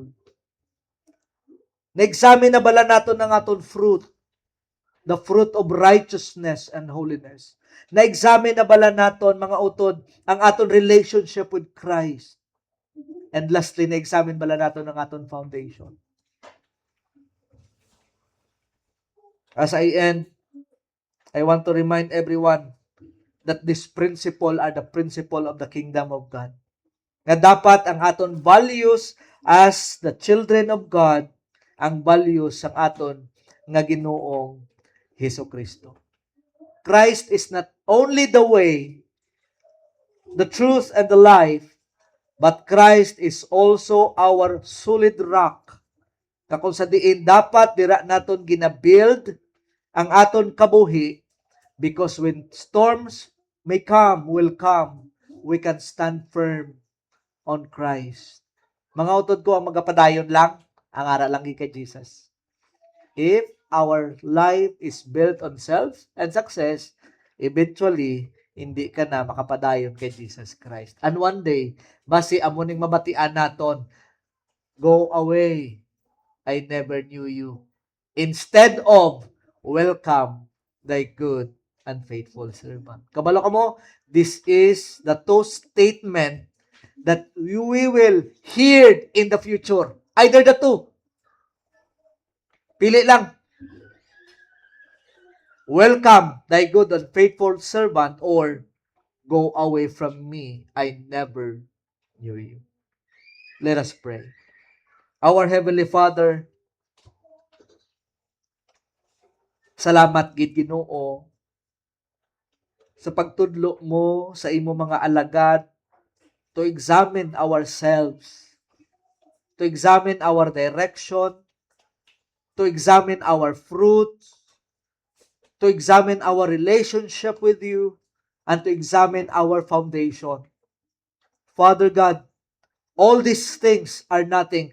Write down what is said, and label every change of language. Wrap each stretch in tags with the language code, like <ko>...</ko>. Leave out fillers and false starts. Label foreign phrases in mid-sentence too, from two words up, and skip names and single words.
<hil>Na-examine na bala nato ng aton fruit,</hil> <en>the fruit of righteousness and holiness.</en> <hil>Na-examine na bala naton, mga utod, ang aton</hil> <en>relationship with Christ. And lastly,</en> <hil>na-examine bala naton ang aton foundation.</hil> <en>As I end, I want to remind everyone that this principle are the principle of the kingdom of God.</en> <hil>Nga dapat ang aton</hil> <en>values as the children of God,</en> <hil>ang values sang aton nga Ginoong Hesukristo.</hil> <en>Christ is not only the way, the truth, and the life, but Christ is also our solid rock.</en> <hil>Kakung sa diin, dapat dira naton ginabuild ang aton kabuhi,</hil> <en>because when storms will come, we can stand firm on Christ.</en> <hil>Mga utod ko, ang magapadayon lang, ang ara lang kay Jesus.</hil> <en>If our life is built on self and success, eventually,</en> <hil>hindi ka na makapadayon kay Jesus Christ.</hil> <en>And one day,</en> <hil>basi amuning mabatian naton,</hil> <en>go away, I never knew you. Instead of, welcome, thy good and faithful servant.</en> <hil>Kabalo ka mo,</hil> <en>this is the two statement that we will hear in the future. Either the two.</en> <hil>Pili lang.</hil> <en>Welcome, thy good and faithful servant, or go away from me, I never knew you. Let us pray. Our Heavenly Father,</en> <hil>salamat gid Ginoo sa pagtudlo mo sa imo mga alagad</hil> <en>to examine ourselves, to examine our direction, to examine our fruits, to examine our relationship with you, and to examine our foundation. Father God, all these things are nothing.</en>